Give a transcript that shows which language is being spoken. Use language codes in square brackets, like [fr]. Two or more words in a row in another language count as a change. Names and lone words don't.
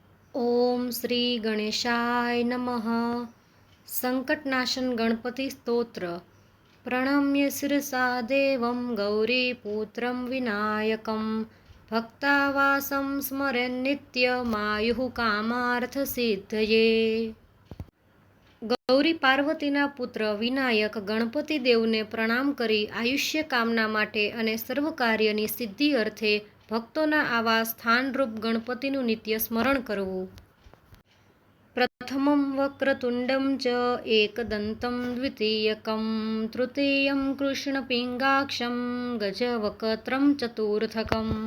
[sa] ओम श्री गणेशाय नमः। संकटनाशन गणपति स्तोत्र। प्रणम्य शिरसा देवं गौरीपुत्रं विनायकं भक्तावासं स्मरेन्नित्यमायुः कामार्थसिद्धये। [gu] ગૌરી પાર્વતીના પુત્ર વિનાયક ગણપતિ દેવને પ્રણામ કરી આયુષ્ય કામના માટે અને સર્વ કાર્યની સિદ્ધિ અર્થે ભક્તોના આવા સ્થાનરૂપ ગણપતિનું નિત્ય સ્મરણ કરવું. [sa] प्रथमं वक्रतुंडम च एकदंतम द्वितीयकम तृतीयं कृष्णपिंगाक्षम गजवक्त्रं चतुर्थकम.